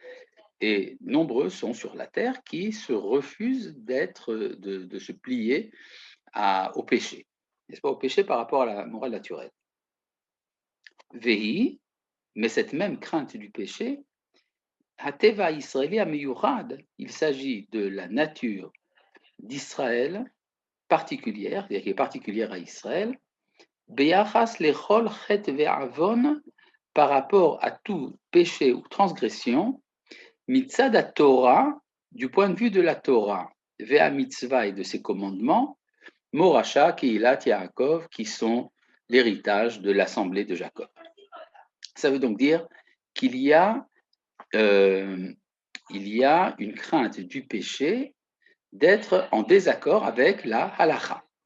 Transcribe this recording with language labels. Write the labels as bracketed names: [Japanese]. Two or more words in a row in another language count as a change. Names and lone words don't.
[French] Et nombreux sont sur la terre qui se refusent de se plier au péché, n'est-ce pas, au péché par rapport à la morale naturelle. Vehi, mais cette même crainte du péché, [Hebrew] הטבע הישראלי המיוחד, [French] il s'agit de la nature d'Israël particulière, c'est-à-dire qui est particulière à Israël, [Hebrew] ביחס לכל חטא ועוון, [French] par rapport à tout péché ou transgression, [Hebrew] מצד תורה, [French] du point de vue de la Torah, [Hebrew] והמצוה [French] et de ses commandements, [Hebrew] מורשה קהלת יעקב, [French] qui sont l'héritage de l'assemblée de Jacob. Ça veut donc dire qu'il y a une crainte du péché d'être en désaccord avec la halacha.